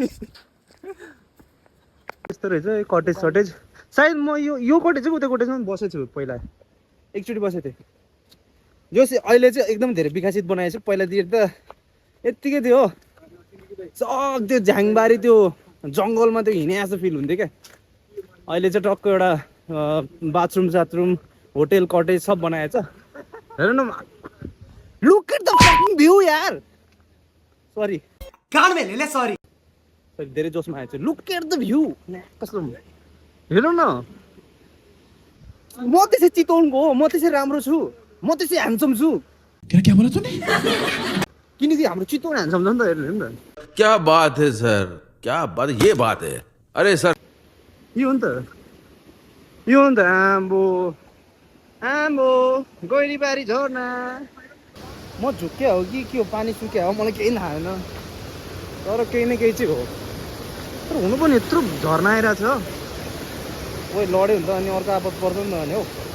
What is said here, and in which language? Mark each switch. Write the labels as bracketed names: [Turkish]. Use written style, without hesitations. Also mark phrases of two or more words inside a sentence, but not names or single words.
[Nepali] यस्तो रहेछ कटेज सटेज सायद म यो कटेज चाहिँ उता कटेजमा बसेको छु पहिला एकचोटि बसेको थिएँ जो चाहिँ अहिले चाहिँ एकदम धेरै विकसित बनाएको छु पहिलातिर त यत्तिकै थियो हो सब त्यो झ्याङबारी त्यो जङ्गलमा त्यो हिँडे जस्तो फिल हुन्थ्यो क्या अहिले चाहिँ टक्क एउटा बाथरुम साथरुम होटेल कटेज सब बनाएको छ हेर न [English] look at the fucking view [Nepali] यार सरी [Hindi] कान में ले ले सॉरी [Nepali] धेरै जोसमा आएछ [English] look at the view [Nepali] कस्तो हेर न म त्यसै चितवनको हो म त्यसै राम्रो छु म त्यसै ह्यान्डसम छु [Hindi] क्या बोला तूने [Nepali] किनकि हाम्रो चितवन ह्यान्डसम छ नि त हेर्नु नि त [Hindi] क्या बात है सर क्या बात ये बात है अरे सर [Nepali] यो हो नि त आम्बो आम्बो गैरीबारी झरना म झुक्क्या हो कि के हो पानी सुक्या हो मलाई केही थाहा छैन तर केही न केही चाहिँ हो तर हुनु पनि यत्रो झर्ना आइरहेको छ ओइ लड्यो भने त अनि अर्को आपत पर्छ नि त भने हौ